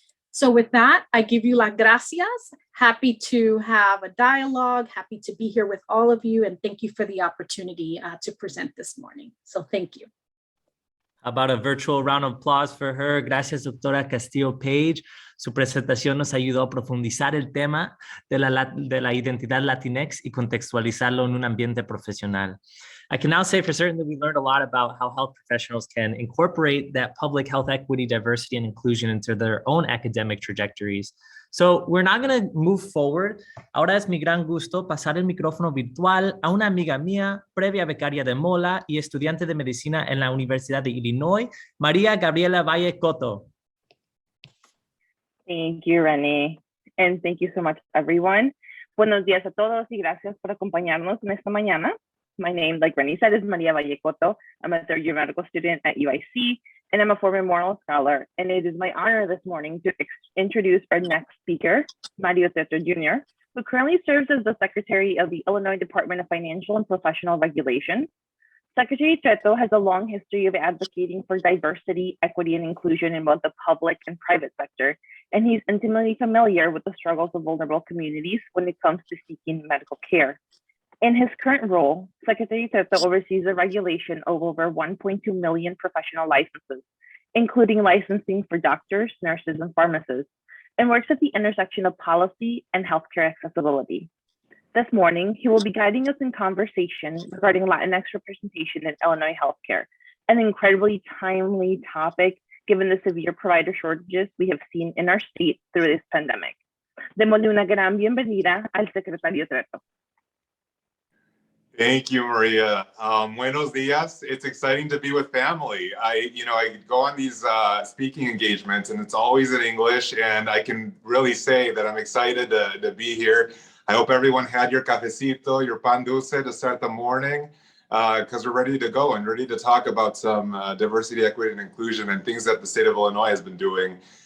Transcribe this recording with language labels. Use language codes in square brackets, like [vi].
[en] So with that, I give you [es] las gracias. [en] Happy to have a dialogue, happy to be here with all of you, and thank you for the opportunity to present this morning. So thank you. How about a virtual round of applause for her? [es] Gracias, doctora Castillo-Page. Su presentación nos ayudó a profundizar el tema de la identidad Latinx y contextualizarlo en un ambiente profesional. [en] I can now say for certain that we learned a lot about how health professionals can incorporate that public health equity, diversity, and inclusion into their own academic trajectories. So we're not going to move forward. [es] Ahora es mi gran gusto pasar el micrófono virtual a una amiga mía, previa becaria de Mola y estudiante de medicina en la Universidad de Illinois, María Gabriela Valle Cotto. [en] Thank you, Renee. And thank you so much, everyone. [es] Buenos días a todos y gracias por acompañarnos en esta mañana. [en] My name, like Renee said, is Maria Valle Cotto. I'm a third-year medical student at UIC, and I'm a former Moreland Scholar. And it is my honor this morning to introduce our next speaker, Mario Teto Jr., who currently serves as the Secretary of the Illinois Department of Financial and Professional Regulation. Secretary Teto has a long history of advocating for diversity, equity, and inclusion in both the public and private sector, and he's intimately familiar with the struggles of vulnerable communities when it comes to seeking medical care. In his current role, Secretary Teto oversees the regulation of over 1.2 million professional licenses, including licensing for doctors, nurses, and pharmacists, and works at the intersection of policy and healthcare accessibility. This morning, he will be guiding us in conversation regarding Latinx representation in Illinois healthcare, an incredibly timely topic given the severe provider shortages we have seen in our state through this pandemic. [es] Démosle una gran bienvenida al Secretario Teto. [en] Thank you, Maria. [es] Buenos dias. [en] It's exciting to be with family. I go on these speaking engagements and it's always in English, and I can really say that I'm excited to be here. I hope everyone had your cafecito, your pan dulce to start the morning, because we're ready to go and ready to talk about some diversity, equity, and inclusion and things that the state of Illinois has been doing.